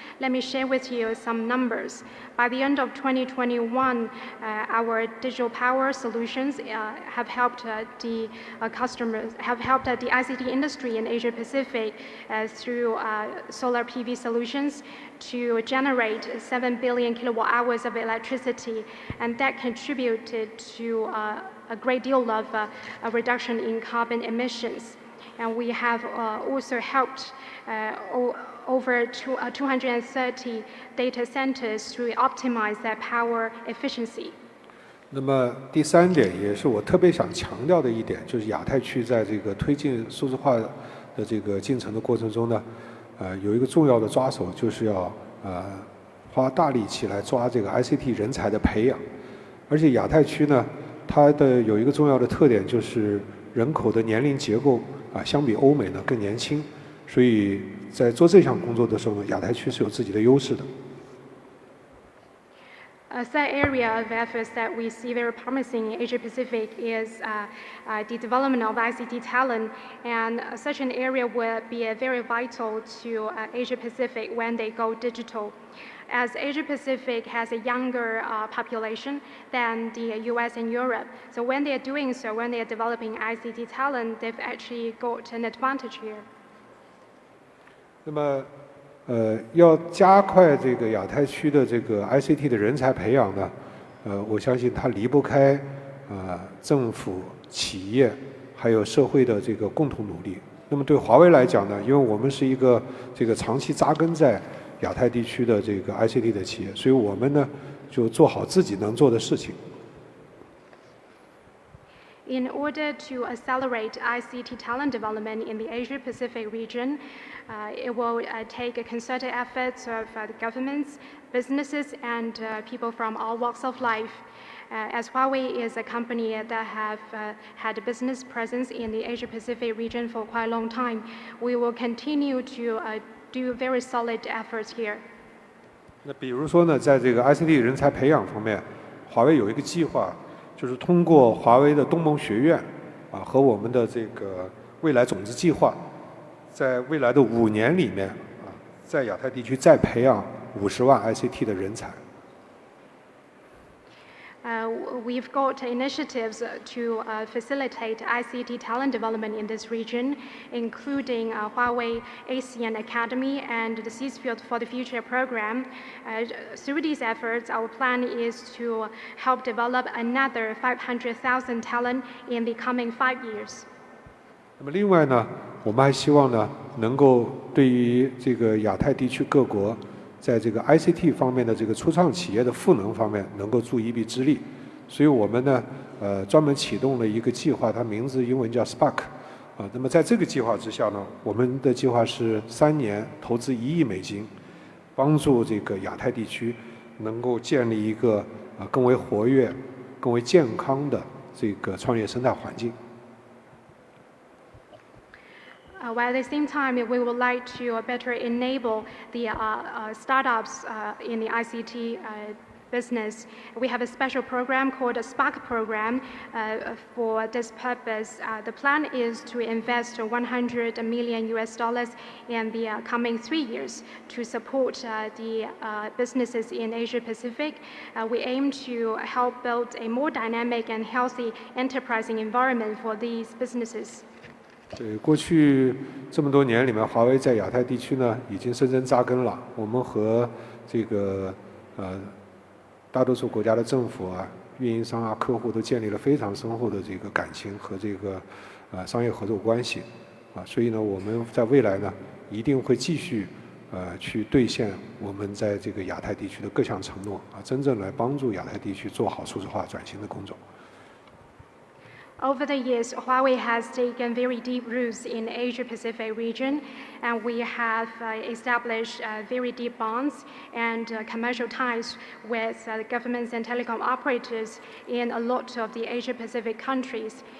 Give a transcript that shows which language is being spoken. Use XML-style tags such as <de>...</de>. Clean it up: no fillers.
<en>Let me share with you some numbers. By the end of 2021, our digital power solutions have helped the customers, have helped the ICT industry in Asia Pacific through solar PV solutions to generate 7 billion kilowatt hours of electricity, and that contributed to a great deal of a reduction in carbon emissions. And we have also helped over 230 data centers to optimize their power efficiency.</en> <zh>那么第三点也是我特别想强调的一点，就是亚太区在这个推进数字化的这个进程的过程中呢，有一个重要的抓手，就是要花大力气来抓这个 ICT 人才的培养。而且亚太区呢，它的有一个重要的特点，就是人口的年龄结构相比欧美呢更年轻，所以在做这项工作的时候呢，亚太区是有自己的优势的。</zh> <en>A third area of efforts that we see very promising in Asia Pacific is the development of ICT talent, and such an area will be very vital to Asia Pacific when they go digital. As Asia Pacific has a younger population than the US and Europe, so when they are doing so, when they are developing ICT talent, they've actually got an advantage here.</en> <zh>那么要加快这个亚太区的这个 ICT 的人才培养呢，我相信它离不开政府、企业还有社会的这个共同努力。那么对华为来讲呢，因为我们是一个这个长期扎根在亚太地区的这个 ICT 的企业，所以我们呢就做好自己能做的事情。</zh> <en>In order to accelerate ICT talent development in the Asia-Pacific region, it will take a concerted efforts of the governments, businesses, and people from all walks of life. As Huawei is a company that have had a business presence in the Asia-Pacific region for quite a long time, we will continue to do very solid efforts here.</en> <zh>那比如说呢，在这个 ICT 人才培养方面，华为有一个计划。就是通过华为的东盟学院和我们的这个未来种子计划，在未来的5年里面在亚太地区再培养50万 ICT 的人才。</zh> <en>we've got initiatives to facilitate ICT talent development in this region, including Huawei ASEAN Academy and the Seafield for the Future program. Through these efforts, our plan is to help develop another 500,000 talent in the coming 5 years.</en> <zh>那么另外呢，我们还希望呢，能够对于这个亚太地区各国，在这个 ICT 方面的这个初创企业的赋能方面，能够助一臂之力。所以我们呢，专门启动了一个计划，它名字英文叫 Spark。那么在这个计划之下呢，我们的计划是3年投资1亿美金，帮助这个亚太地区能够建立一个更为活跃、更为健康的这个创业生态环境。</zh> <en>While at the same time, we would like to better enable the startups in the ICT business. We have a special program called a Spark program for this purpose. The plan is to invest $100 million in the coming 3 years to support the businesses in Asia Pacific. We aim to help build a more dynamic and healthy enterprising environment for these businesses.</en> <zh>对，过去这么多年里面，华为在亚太地区呢已经深深扎根了。我们和这个大多数国家的政府啊、运营商啊、客户都建立了非常深厚的这个感情和这个商业合作关系所以呢，我们在未来呢一定会继续去兑现我们在这个亚太地区的各项承诺真正来帮助亚太地区做好数字化转型的工作。</zh> <en>Over the years, Huawei has taken very deep roots in the Asia-Pacific region, and we have established very deep bonds and commercial ties with governments and telecom operators in a lot of the Asia-Pacific countries.</en>